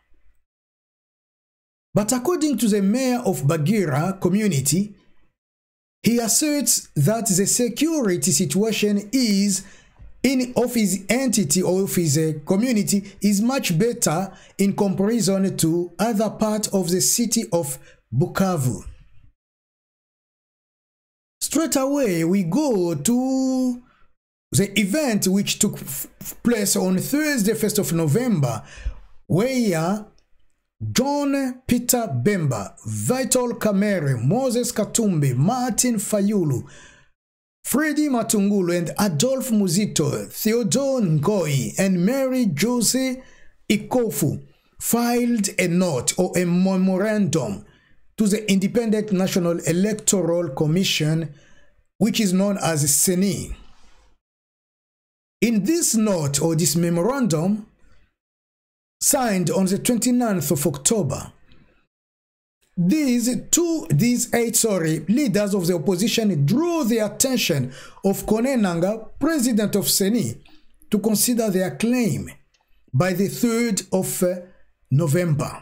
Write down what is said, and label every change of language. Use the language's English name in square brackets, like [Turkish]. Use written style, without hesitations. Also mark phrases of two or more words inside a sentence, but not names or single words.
[English] But according to the mayor of Bagira community, he asserts that the security situation of his entity or of his community is much better in comparison to other parts of the city of Bukavu. Straight away, we go to the event which took place on Thursday, 1st of November, where John Peter Bemba, Vital Kamere, Moses Katumbi, Martin Fayulu, Freddy Matungulu and Adolphe Muzito, Theodore Ngoi and Mary Jose Ikofu filed a note or a memorandum to the Independent National Electoral Commission, which is known as Seni. In this note or this memorandum, signed on the 29th of October, these eight leaders of the opposition drew the attention of Kone Nanga, president of Seni, to consider their claim by the 3rd of November.